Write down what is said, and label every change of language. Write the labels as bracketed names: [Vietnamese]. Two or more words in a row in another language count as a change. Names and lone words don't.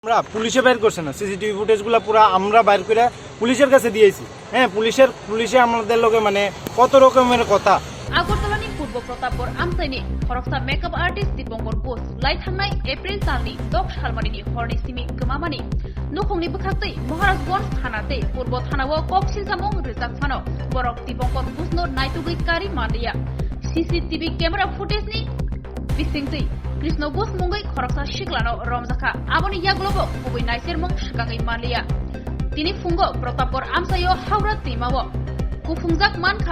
[Bangla] আমরা পুলিশে বাইর করছে না, সিসিটিভি ফুটেজগুলো পুরো আমরা বাইর করে পুলিশের কাছে দিয়েছি। হ্যাঁ, পুলিশে আমাদের লোকে মানে কত রকমের কথা। [Kok Borok] আগরতलानि पूर्व प्रतापगढ़ आमसाइनि खरगसा [English] makeup artist [Kok Borok] दीपंकर घोष लाइ थांनाय एप्रिल दाननि 10 सालमारिनि हरनि सिमि गोमामानि नखंनि बोखाक्तै महाराजगंज थानाते पूर्व थानाव कक्सिलसामं रिजाकफानो बरक दीपंकर घोषनो नायतुगै कारि मानलिया [English] CCTV camera [Kok Borok] फुटेजनि बिसिंतै कृष्ण घोष मुंगै खरगसा सिक्लानो रमजाखा आबनि याग्लोबो गुबै नायसेरमं सिगाङै मानलिया तिनि फुंगो प्रतापगढ़ आमसाइयो हावड़ा दैमावो गुफुंजाक मानखा